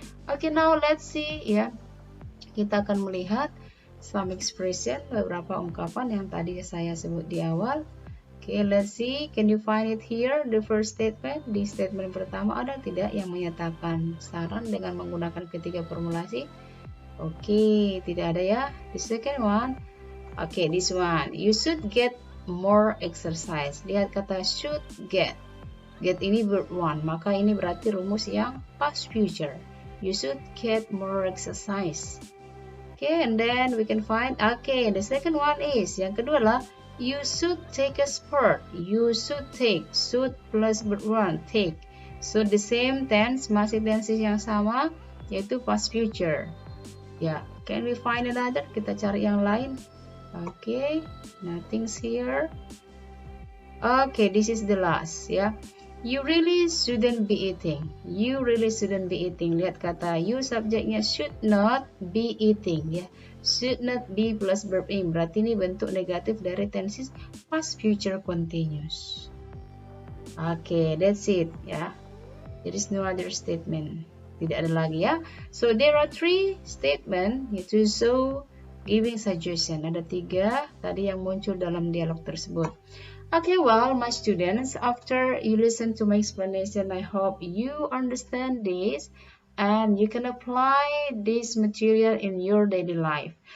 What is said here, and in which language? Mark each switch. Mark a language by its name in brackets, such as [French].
[Indonesian] Oke, [English] now let's see [Indonesian] Kita akan melihat some expression, beberapa ungkapan yang tadi saya sebut di awal. [English] Okay, let's see. Can you find it here? The first statement. [Indonesian] Di statement pertama ada tidak yang menyatakan saran dengan menggunakan ketiga formulasi? [English] Okay, [Indonesian] tidak ada ya. [English] The second one. Okay, this one. You should get more exercise. [Indonesian] Lihat kata should get. Get ini verb one, maka ini berarti rumus yang past future. [English] You should get more exercise. Okay, and then we can find, okay, the second one is, [Indonesian] yang kedua lah, [English] you should take a sport. You should take, should plus verb 1, take. So the same tense, [Indonesian] masih tenses yang sama, [English] yaitu past future. Ya, can we find another? [Indonesian] Kita cari yang lain. [English] Okay, nothing's here. Okay, this is the last ya. You really shouldn't be eating. You really shouldn't be eating. [Indonesian] Lihat kata you subjeknya should not be eating ya. [English] Should not be plus verb in. [Indonesian] Berarti ini bentuk negatif dari tenses past future continuous. [English] Okay, that's it ya. There is no other statement. [Indonesian] Tidak ada lagi ya. [English] So there are 3 statement yaitu so, giving suggestion. [Indonesian] Ada 3 tadi yang muncul dalam dialog tersebut. [English] Okay, well, my students, after you listen to my explanation, I hope you understand this and you can apply this material in your daily life.